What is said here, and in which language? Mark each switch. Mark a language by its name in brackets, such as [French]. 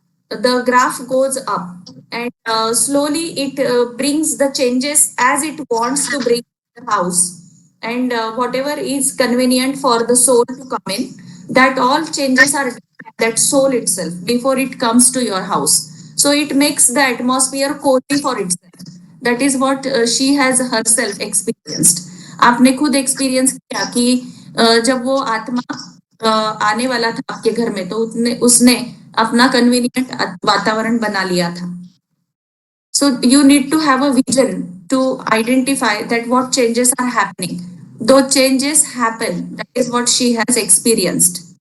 [English] the graph goes up, and slowly it brings the changes as it wants to bring the house, and whatever is convenient for the soul to come in, that all changes are that soul itself before it comes to your house. So it makes the atmosphere cozy for itself. That is what she has herself experienced. [Hindi] आपने खुद experience किया कि जब वो आत्मा आने वाला था आपके घर में, तो उसने अपना कन्वीनियंट वातावरण बना लिया था। [English] So you need to have a vision to identify that what changes are happening. Those changes happen. That is what she has experienced.